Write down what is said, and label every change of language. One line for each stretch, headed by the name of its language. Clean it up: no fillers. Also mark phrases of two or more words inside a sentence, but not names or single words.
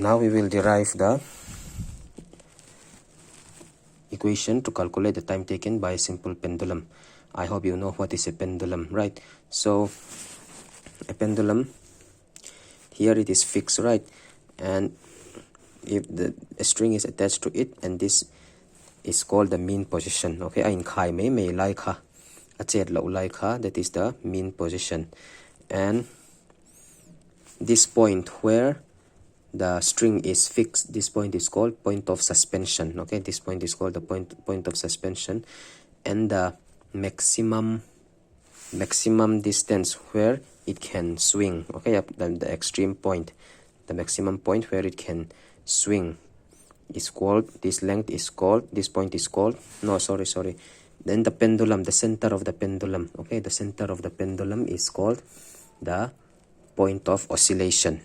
English: Now we will derive the equation to calculate the time taken by a simple pendulum. I hope you know what is a pendulum, right? So a pendulum, here it is fixed, right? And if a string is attached to it, and this is called the mean position.
Mizo: Okay, ain khai me lai kha achet lo lai kha,
English: that is the mean position. And this point where the string is fixed, this point is called point of suspension. Okay, this point is called the point of suspension, and the maximum distance where it can swing, okay, up the extreme point, the maximum point where it can swing is called, this length is called, this point is called, no, sorry, then the pendulum, the center of the pendulum, okay, the center of the pendulum is called the point of oscillation.